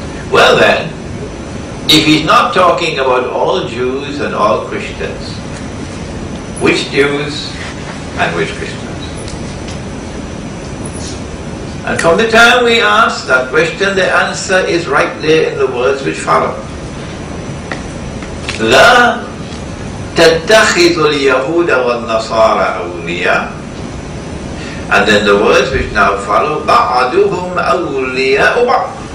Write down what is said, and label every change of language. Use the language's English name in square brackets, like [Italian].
[English] Well then, if he's not talking about all Jews and all Christians, which Jews and which Christians? And from the time we ask that question, the answer is right there in the words which follow. [Arabic] لا تتخذوا اليهود والنصارى أولياء. [English] And then the words which now follow, [Arabic] بعضهم أولياء بعض.